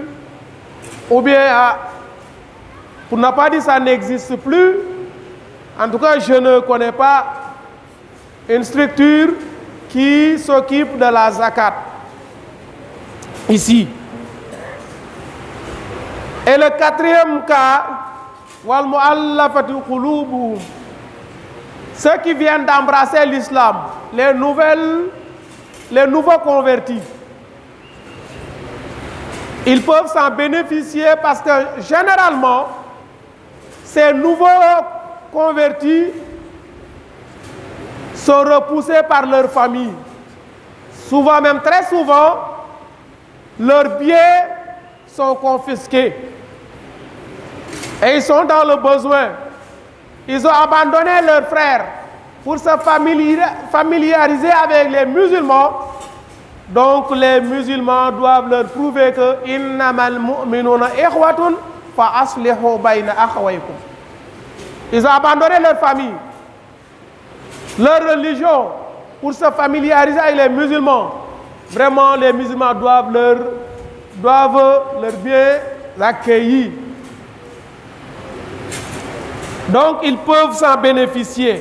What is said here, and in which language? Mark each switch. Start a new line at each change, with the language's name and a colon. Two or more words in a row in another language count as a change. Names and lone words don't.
French: Ou bien, pour ne pas dire ça n'existe plus, en tout cas, je ne connais pas une structure qui s'occupe de la zakat ici. Et le quatrième cas,
Arabic: والمؤلفة قلوبهم,
French: ceux qui viennent d'embrasser l'islam, les nouveaux convertis, ils peuvent s'en bénéficier parce que généralement, ces nouveaux convertis sont repoussés par leur famille. Souvent, même très souvent, leurs biens sont confisqués. Et ils sont dans le besoin. Ils ont abandonné leurs frères pour se familiariser avec les musulmans. Donc les musulmans doivent leur prouver que
Arabic: إنما المؤمنون إخوة فأصلحوا بين أخويكم.
French: Ils ont abandonné leur famille, leur religion pour se familiariser avec les musulmans. Vraiment, les musulmans doivent leur bien accueillir. Donc ils peuvent s'en bénéficier.